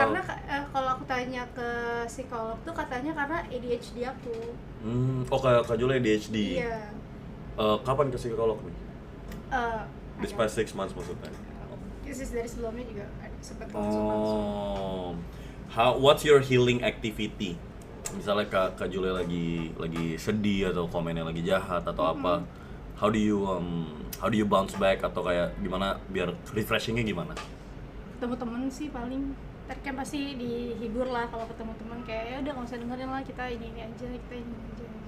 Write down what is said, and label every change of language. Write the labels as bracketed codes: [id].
[id] Karena kalau aku tanya ke psikolog tuh katanya karena ADHD aku. Oh kayak Kak Jules ADHD. Iya. Kapan ke psikolog nih? [en] This [id] Ada. [en] past 6 months [id] maksudnya. Krisis dari sebelumnya juga sempat konsultasi. Oh. [en] What's your healing activity? [id] Misalnya Kak Jules lagi sedih atau komennya lagi jahat atau apa. [en] How do you bounce back [id] atau kayak gimana biar refreshingnya gimana? Ketemu temen sih paling, ntar kan pasti dihibur lah kalau ketemu temen, kayak ya udah nggak usah dengerin lah, kita ini aja, kita ini aja.